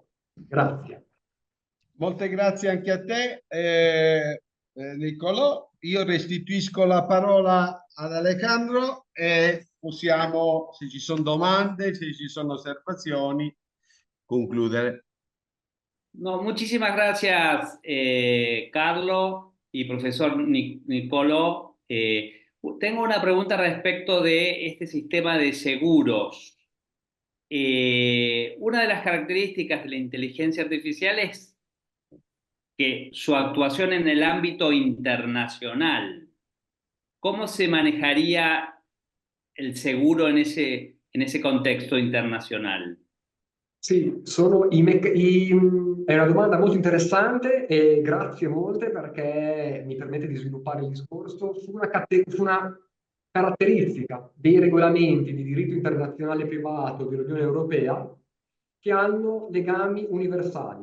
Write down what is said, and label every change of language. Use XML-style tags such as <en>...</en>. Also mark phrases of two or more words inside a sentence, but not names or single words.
<it>Grazie. Molte grazie anche a te, Niccolò. Io restituisco la parola ad Alejandro e possiamo, se ci sono domande, se ci sono osservazioni, concludere.</it> <es>No, muchísimas gracias, Carlos y profesor Niccolò. Tengo una pregunta respecto de este sistema de seguros. Una de las características de la inteligencia artificial es que su actuación en el ámbito internacional. ¿Cómo se manejaría el seguro en ese contexto internacional?</es> <it>Sì, è una domanda molto interessante e grazie molte perché mi permette di sviluppare il discorso su una caratteristica dei regolamenti di diritto internazionale privato dell'Unione Europea che hanno legami universali.</it>